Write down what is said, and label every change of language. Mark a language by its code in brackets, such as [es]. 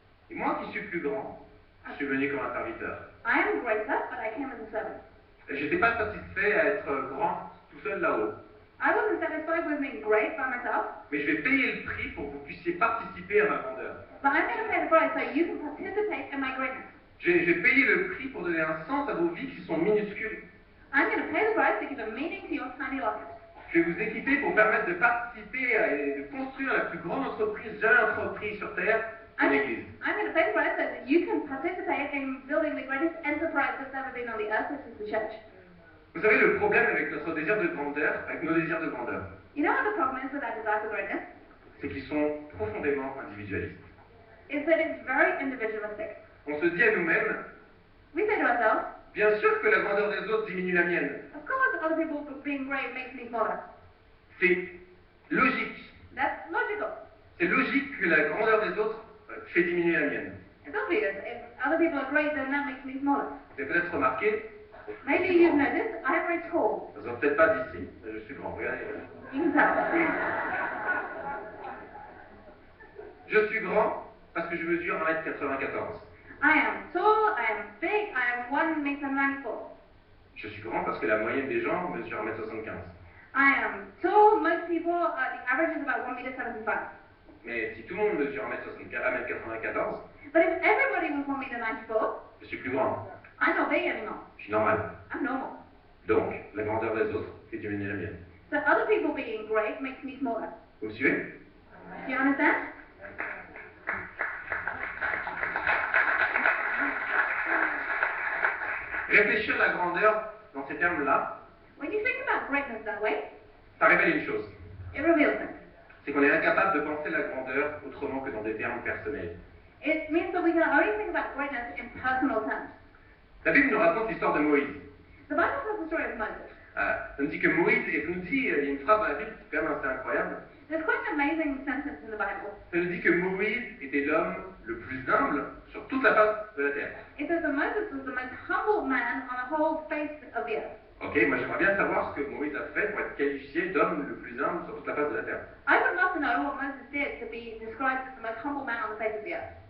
[fr] Et moi qui suis plus grand, je suis venu comme un serviteur. [en] I am greater, but I came as a servant. [fr] Je n'étais pas satisfait à être grand tout seul là-haut. [en] I wasn't satisfied with being great by myself, [fr] mais je vais payer le prix pour que vous puissiez participer à ma grandeur. [en] but I'm going to pay the price so you can participate in my greatness. [fr] Je vais payer le prix pour donner un sens à vos vies qui sont minuscules. [en] I'm going to pay the price to give a meaning to your tiny life. [fr] Je vais vous équiper pour permettre de participer et de construire la plus grande entreprise jamais entreprise sur Terre, l'Église. [en] I'm going to pay the price so that you can participate in building the greatest enterprise that's ever been on the earth, which is the church. [fr] Vous savez, le problème avec notre désir de grandeur, avec nos désirs de grandeur, [en] You know what the problem is with our desire for greatness? [fr] c'est qu'ils sont profondément individualistes. [en] Is that it's very individualistic. [fr] On se dit à nous-mêmes, [en] We say to ourselves, [fr] bien sûr que la grandeur des autres diminue la mienne. [en] of course other people being great makes me smaller. [fr] C'est logique. [en] That's logical. [fr] C'est logique que la grandeur des autres fait diminuer la mienne. [en] It's obvious. If other people are great, then that makes me smaller. [fr] Vous avez peut-être remarqué, [en] Maybe you've noticed I'm very tall. [fr] ça se voit peut-être pas d'ici, mais je suis grand, regardez. [en] You can tell. [fr] Je suis grand parce que je mesure 1m94. [en] I am tall, I am big, I am 1 meter 94. [fr] Je suis grand parce que la moyenne des gens mesure 1m75. [en] I am tall, most people, the average is about 1 meter 75. [fr] Mais si tout le monde mesure 1m94, [en] But if everybody was 1 meter 94, [fr] je suis plus grand. [en] I'm not big anymore. [fr] Je suis normal. [en] I'm normal. [fr] Donc, la grandeur des autres fait diminuer la mienne. [en] So other people being great makes me smaller. [fr] Vous me suivez? [en] Do you understand? [fr] Réfléchir à la grandeur dans ces termes-là, [en] When you think about greatness that way, [fr] ça révèle une chose. [en] it reveals things. [fr] C'est qu'on est incapable de penser la grandeur autrement que dans des termes personnels. [en] It means that we can only think about greatness in personal terms. [fr] La Bible nous raconte l'histoire de Moïse. [en] The Bible tells the story of Moses. [fr] Ça nous dit que Moïse, et nous dit, il y a une phrase dans la Bible qui est quand même assez incroyable. [en] There's quite an amazing sentence in the Bible. [fr] Ça nous dit que Moïse était l'homme le plus humble sur toute la face de la terre. [en] It says that Moses was the most humble man on the whole face of the earth. [fr] Ok, moi j'aimerais bien savoir ce que Moïse a fait pour être qualifié d'homme le plus humble sur toute la face de la terre. [en] I would love to know what Moses did to be described as the most humble man on the face of the earth.